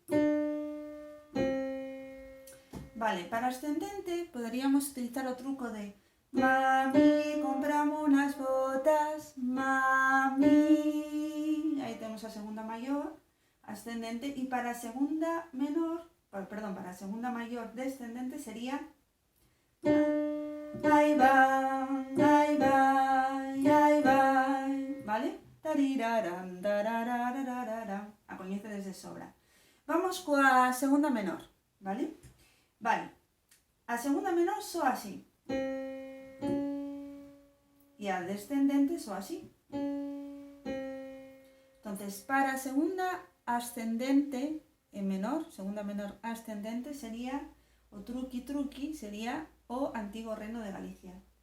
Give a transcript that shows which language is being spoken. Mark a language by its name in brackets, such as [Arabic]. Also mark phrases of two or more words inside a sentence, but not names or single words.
[Galician] Vale, para ascendente poderíamos utilizar o truco de mami, [Spanish] compramos unas botas, mami. [Galician] Aí temos a segunda maior, ascendente, e para a segunda menor, perdón, para a segunda maior descendente sería [Spanish] ahí va, ahí va, ahí va, [Galician] ¿vale? Tarirarán, tararararararán. A coñecedes de sobra. Vamos coa segunda menor, ¿vale? Vale, a segunda menor soa así. E a descendente soa así. Entonces, para a segunda ascendente en menor, segunda menor ascendente, sería o truqui sería o antigo reino de Galicia.